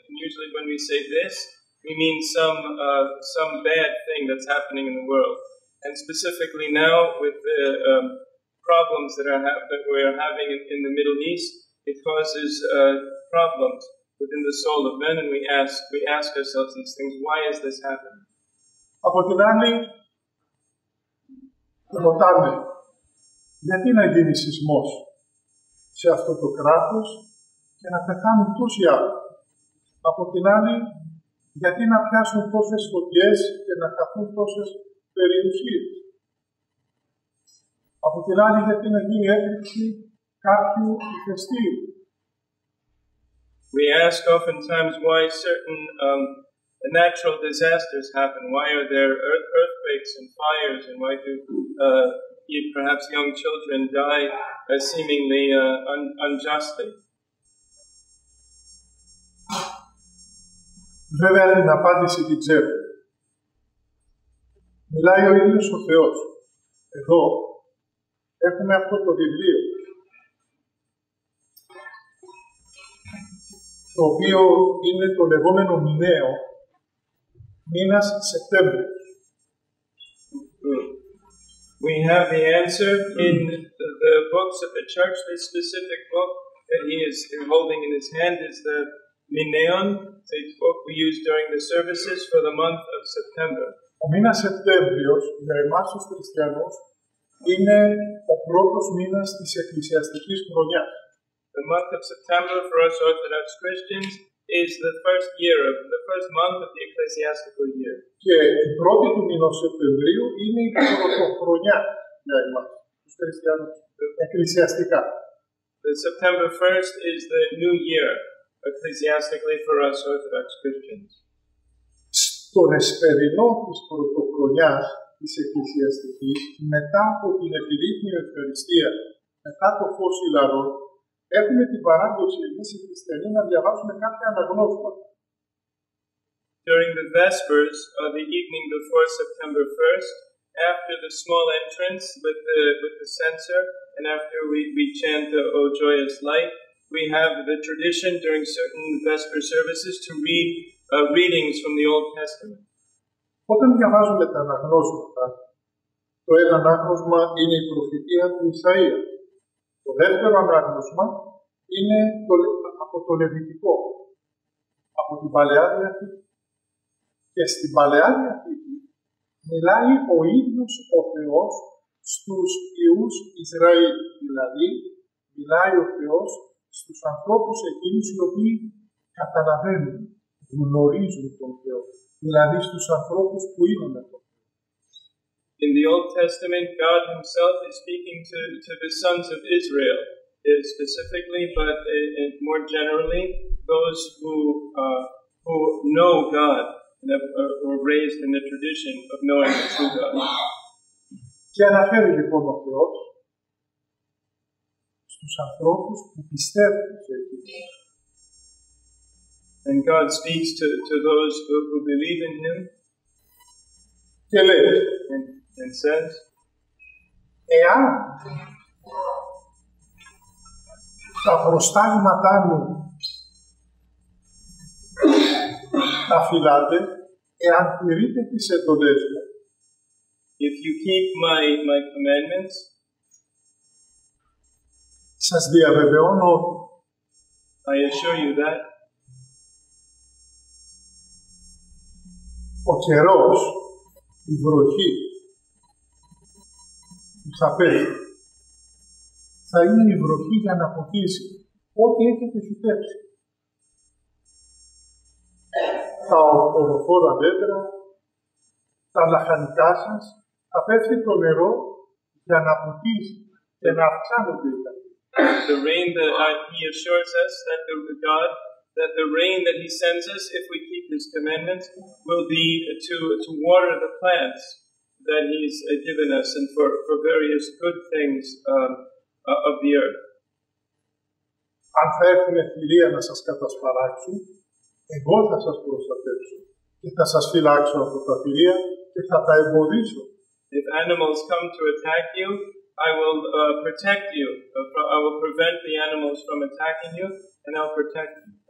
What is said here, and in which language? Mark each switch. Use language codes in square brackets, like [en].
[en] And usually when we say this, we mean some bad thing that's happening in the world. And specifically now with the problems that we are having in the Middle East, it causes problems within the soul of men, and we ask ourselves these things, why is this happening? [el] Από την άλλη, ρωτάμε, γιατί να γίνει σεισμός σε αυτό το κράτος και να πεθάνουν τόσοι άνθρωποι. Από την άλλη, γιατί να πιάσουν τόσες φωτιές και να χαθούν τόσες περιουσίες. Από την άλλη, γιατί να γίνει έκρηξη κάποιου ηφαιστείου. [en] We ask oftentimes why certain natural disasters happen. Why are there earthquakes and fires, and why do perhaps young children die seemingly unjustly? [el] Βέβαια, την απάντηση την ξέρω. Μιλάει ο ίδιος ο Θεός. Εδώ έχουμε αυτό το βιβλίο, το οποίο είναι το λεγόμενο μηναίο, μήνας Σεπτέμβριος. [en] We have the answer in the books of the church. This specific book that he is holding in his hand is the Mineon, the book we use during the services for the month of September. [el] Ο μήνας Σεπτέμβριος για εμάς τους χριστιανούς είναι ο πρώτος μήνας της εκκλησιαστικής χρονιάς. [en] The month of September for us Orthodox Christians is the first month of the ecclesiastical year. [el] Και η πρώτη του μήνος Σεπτεμβρίου είναι η πρωτοχρονιά για εμάς τους χριστιανούς εκκλησιαστικά. [en] The September 1st is the new year ecclesiastically for us Orthodox Christians. [el] Στον εσπερινό της πρωτοχρονιάς της εκκλησιαστικής, μετά από την επιδείχνη ευχαριστία, μετά το φως ηλαρών, έχουμε την παράδοση εμείς οι χριστιανοί να διαβάσουμε κάποια αναγνώσματα. [en] During the Vespers, the evening before September 1st, after the small entrance with the censer, and after we chant the O Joyous Light, we have the tradition during certain Vesper services to read readings from the Old Testament. [el] Όταν διαβάζουμε τα αναγνώσματα, το ένα ανάγνωσμα είναι η προφητεία του Ισαΐα. Το δεύτερο ανάγνωσμα είναι από το Λεβιτικό, από την Παλαιά Διαθήκη. Και στην Παλαιά Διαθήκη μιλάει ο ίδιος ο Θεός στους ιούς Ισραήλ. Δηλαδή, μιλάει ο Θεός στους ανθρώπους εκείνους οι οποίοι καταλαβαίνουν, γνωρίζουν τον Θεό. Δηλαδή στους ανθρώπους που είναι με τον Θεό. [en] In the Old Testament, God himself is speaking to the sons of Israel, specifically, but more generally, those who know God and were raised in the tradition of knowing the true God. [el] Και αναφέρει λοιπόν ο Θεός στους ανθρώπους που πιστεύουν σε εκείνον. [en] And God speaks to those who believe in him. [el] Και λέει, [en] and says, [el] εάν τα προστάγματά μου τα φυλάτε, εάν τηρείτε τις εντολές μου, [en] if you keep my commandments, [el] σας διαβεβαιώνω ότι [en] I assure you that [el] ο καιρός, η βροχή που θα πέφτει, θα είναι η βροχή για να ποτίσει ό,τι έχετε φυτέψει. Τα ορροφόρα δέντρα, τα λαχανικά σας, θα πέφτει το νερό για να ποτίσει και να αυξάνονται οι καλοί. [en] The rain that he assures us that the rain that he sends us, if we keep his commandments, will be to water the plants that he's given us and for various good things of the earth. [el] Αν θα έρθουν ευκαιρία να σας κατασπαράξουν, εγώ θα σας προστατεύσω και θα σας φυλάξω από τα θηρία και θα τα εμποδίσω. [en] If animals come to attack you, I will protect you. I will prevent the animals from attacking you, and I'll protect you.